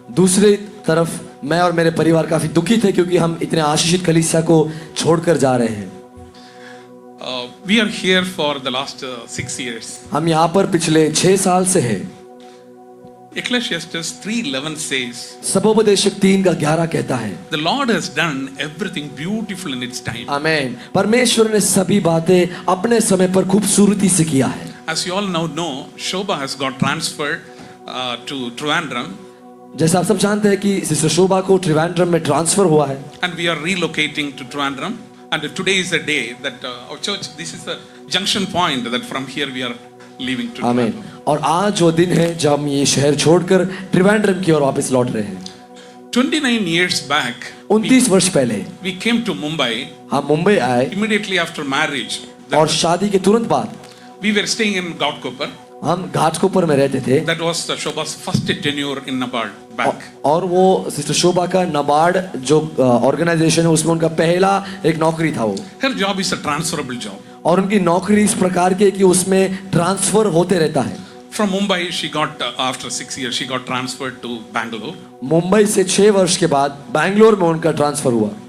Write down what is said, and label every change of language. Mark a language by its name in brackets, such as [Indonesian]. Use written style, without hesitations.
[Hindi] दूसरी तरफ मैं और मेरे परिवार काफी दुखी थे क्योंकि हम इतने आशीषित कलीसिया को छोड़कर जा रहे हैं. [English] We are here for the last 6 years. [Hindi] हम यहाँ पर पिछले 6 साल से हैं. [English] Ecclesiastes 3:11 says, [Hindi] सबोपदेशक 3:11 कहता है, [English] the Lord has done everything beautiful in its time. [Hindi] आमेन. परमेश्वर ने सभी बातें अपने समय पर खूबसूरती से किया है. [English] As you all now know, Shobha has got transferred to Trivandrum. [Hindi] जैसा आप सब जानते हैं कि सिस्टर शोभा को त्रिवेंद्रम में ट्रांसफर हुआ है. [English] And we are relocating to Trivandrum. And today is the day that our church, this is the junction point that from here we are leaving to [Hindi] amen. [English] Trivandrum. [Hindi] और आज जो दिन है जब हम ये शहर छोड़कर त्रिवेंद्रम की ओर वापस लौट रहे हैं. [English] 29 years back, [Hindi] 29 वर्ष पहले [English] we came to Mumbai [Hindi] हम मुंबई आए [English] immediately after marriage. [Hindi] और शादी के तुरंत बाद [English] We were staying in Ghatkopar. [Hindi] हम घाटकोपर में रहते थे. [English] That was Shobha's first tenure in NABARD bank. [Hindi] और वो सिस्टर शोभा का नाबार्ड जो ऑर्गेनाइजेशन है उसमें उनका पहला एक नौकरी था वो. [English] Her job is a transferable job. [Hindi] और उनकी नौकरी इस प्रकार की है कि उसमें ट्रांसफर होते रहता है. [English] From Mumbai, she got after 6 years, she got transferred to Bangalore. [Hindi] Mumbai से 6 वर्ष के बाद बैंगलोर में उनका ट्रांसफर हुआ.